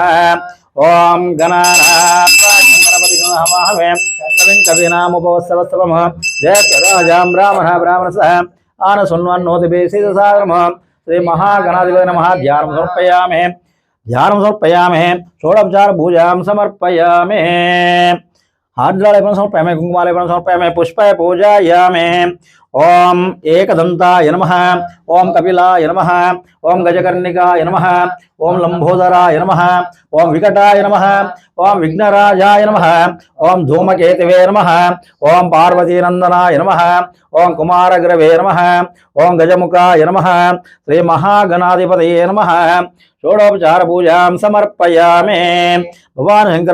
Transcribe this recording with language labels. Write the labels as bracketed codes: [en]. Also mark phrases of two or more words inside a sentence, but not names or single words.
[sa] ओम गणानां कवीनामुपवत्सवस्तवम् जयराजां ब्राह्मणः ब्राह्मणस्य आनशृण्वन्नोतिभिः श्री महागणाधिपतये नमः। ध्यानं समर्पयामि ध्यानं समर्पयामि षोडोपचार पूजां समर्पयामि आर्द्रालेपनं समर्पयामि कुङ्कुमालेपनं समर्पयामि पुष्पाय पूजयामि ఓం ఏకదంతాయ నమః ఓం కపిలాయ నమః ఓం గజకర్ణికాయ నమః ఓం లంబోదరాయ నమః ఓం వికటాయ నమః ఓం విఘ్నరాజాయ నమః ఓం ధూమకేతవే నమః ఓం పార్వతీనందనాయ నమః ఓం కుమారగ్రవే నమః ఓం గజముఖాయ నమః శ్రీ మహాగణాధిపతయే నమః షోడోపచార పూజాం సమర్పయామి భగవాన్ శంకర